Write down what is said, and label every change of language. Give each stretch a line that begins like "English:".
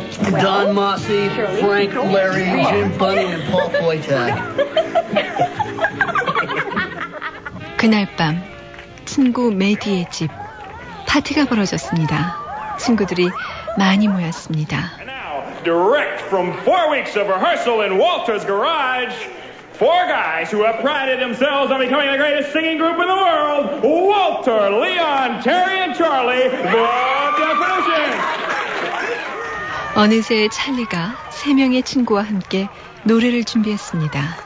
English: Well, Don Mossy, Frank, Larry, Jim Bunny, and Paul Foytag.
Korean: 그날 밤 친구 메디의 집 파티가 벌어졌습니다. 친구들이 많이 모였습니다.
English: Direct from 4 weeks of rehearsal in Walter's garage, four guys who have prided themselves on becoming the greatest singing group in the world, Walter, Leon, Terry, and Charlie, The Definition.
Korean: 어느새 찰리가 세 명의 친구와 함께 노래를 준비했습니다.